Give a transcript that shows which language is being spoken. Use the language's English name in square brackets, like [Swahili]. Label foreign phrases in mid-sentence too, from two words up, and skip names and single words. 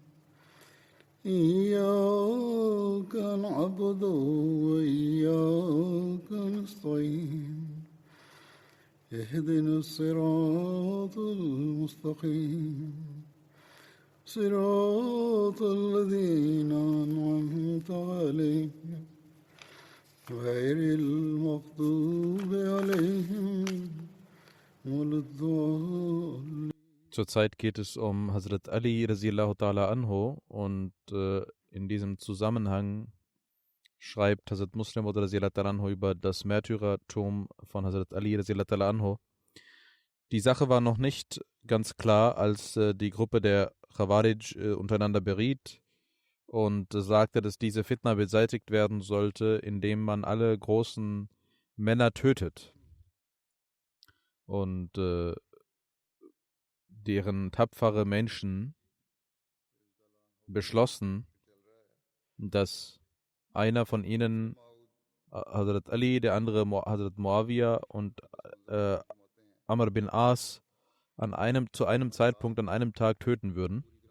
[Arabic] إياك نعبد وإياك نستعين اهدنا الصراط المستقيم صراط الذين أنعمت عليهم غير المغضوب عليهم ولا الضالين. [German] Zurzeit geht es um Hazrat Ali [Arabic] رضي الله تعالى عنه [German] und in diesem Zusammenhang schreibt Hazrat Muslim [Arabic] رضي الله تعالى عنه [German] über das Märtyrertum von Hazrat Ali [Arabic] رضي الله تعالى عنه. [German] Die Sache war noch nicht ganz klar, als die Gruppe der Khawarij untereinander beriet und sagte, dass diese Fitna beseitigt werden sollte, indem man alle großen Männer tötet. Und deren tapfere Menschen beschlossen, dass einer von ihnen, Hazrat Ali, der andere Hazrat Muawiyah und Amr bin As, zu einem Zeitpunkt an einem Tag töten würden.